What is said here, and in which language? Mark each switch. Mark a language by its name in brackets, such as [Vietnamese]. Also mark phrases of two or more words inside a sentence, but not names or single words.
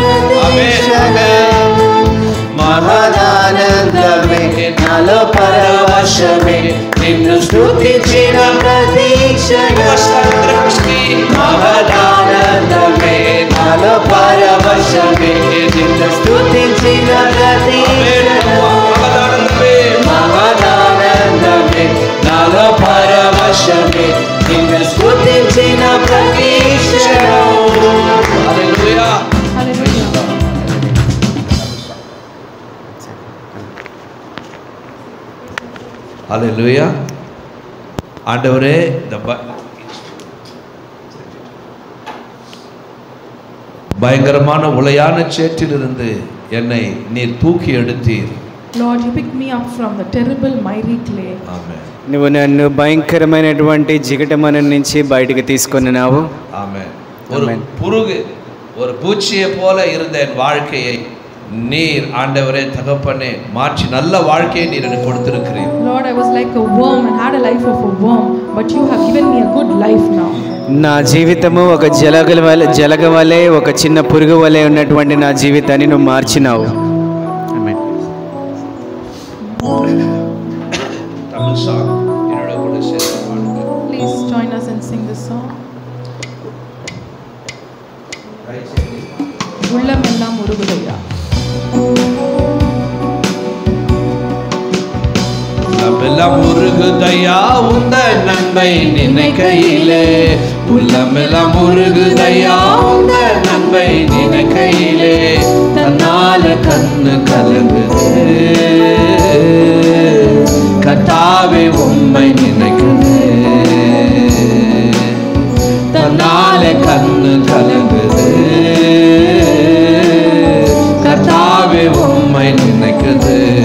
[Telugu] మహదానందమే నాలో పరవశమే నిన్ను స్తుతించిన ప్రతి మహదానందమే నాలో పరవశమే నిన్ను స్తుతించిన ప్రతి మహదానందమే నాలో పరవశమే నిన్ను స్తుతించిన ప్రతి హల్లెలూయా [Tamil] ஹல்லேலூயா. ஆண்டவரே இந்த பயங்கரமான உளையான சேற்றிலிருந்து என்னை நீர் தூக்கி எடுத்தீர். [English] Lord, you picked me up from the terrible miry clay. [Telugu] ఆమేన్. నువ్వు నన్ను భయంకరమైనటువంటి జిగటమనం నుంచి బయటికి తీసుకొనినావు. [Tamil] ஆமென். ஒரு புருகு ஒரு பூச்சியை போல இருந்த என் வாழ்க்கையை நீர் ஆண்டவரே தகப்பனே மாற்றி நல்ல வாழ்க்கையை நீர் எனக்கு கொடுத்திருக்கிறீர். [English] Lord, I was like a worm and had a life of a worm, but you have given me a good life now. [Telugu] నా జీవితము ఒక జలగ వలె ఒక చిన్న పురుగు వలె ఉన్నటువంటి నా జీవితాన్ని నువ్వు మార్చినావు. ఆమేన్. [Tamil] தமிழ் சாங் என்னோட கூட சேர்ந்து பாடுங்க. [English] Please join us and sing this song. [Tamil] உள்ளமெல்லாம் உருகுதையா. உள்ளமெல்லாம் உருகுதையா உந்த நன்மை நினைக்கையிலே, உள்ளமெல்லாம் உருகுதையா உந்த நன்மை நினைக்கையிலே, தன்னால கண்ணு கலங்குது கர்த்தாவே உம்மை நினைக்குது, தன்னால கண்ணு கலங்குது கர்த்தாவே உம்மை நினைக்குது.